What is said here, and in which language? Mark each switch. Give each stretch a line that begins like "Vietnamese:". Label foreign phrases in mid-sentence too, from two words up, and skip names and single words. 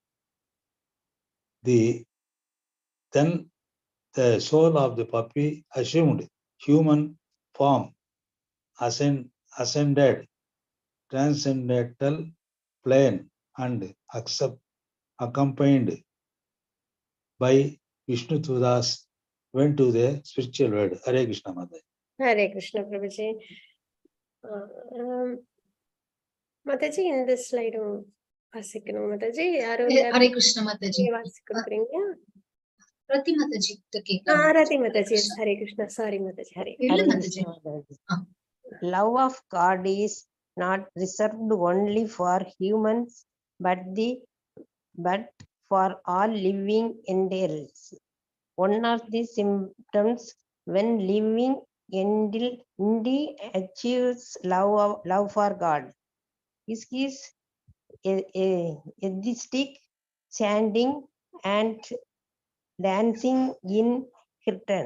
English: then the soul of the puppy assumed human form, ascended transcendental plane, and accompanied by Vishnu Tudas went to the spiritual world. Hare Krishna Mata. Hare Krishna Prabhuji. Mataji,
Tamil: இந்த ஸ்லைடும் வாசிக்கணும் Mataji. யாரும்
English: Hare Krishna Mataji.
Tamil: வாசி கொடுக்குறீங்க?
English: Rati Mataji. Rati Mataji. Hare Krishna. Sorry Mataji. Hare
Tamil: Illa
English: Krishna. Mataji. Love of God is not reserved only for humans, but for all living entities. One of the symptoms when living entity achieves love for God is his atheistic chanting and dancing in return.